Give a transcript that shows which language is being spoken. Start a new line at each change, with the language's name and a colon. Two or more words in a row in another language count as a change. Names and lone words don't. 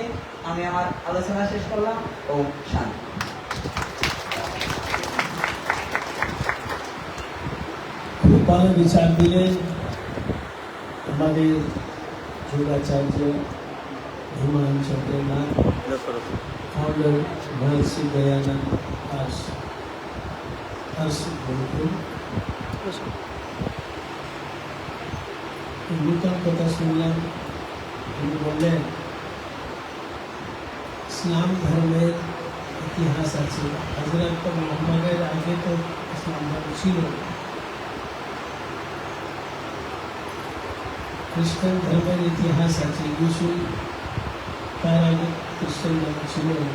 Bangla: আমি আমার আলোচনা শেষ করলাম। ওম শান্তি। খুব ভালো বিচার দিলেন আমাদের যোগাচার্য হিমান চন্দ্রনাথ, फाउंडर महर्षि दयानंद हर्ष गुरुकुल। নূতন কথা শুনলাম, তিনি বললেন ইসলাম ধর্মের ইতিহাস আছে। হযরত মুহাম্মদের আগে তো ইসলাম ধর্ম ছিল, খ্রিস্টান ধর্মের ইতিহাস আছে, যিশু তার আগে খ্রিস্টান ধর্ম ছিল।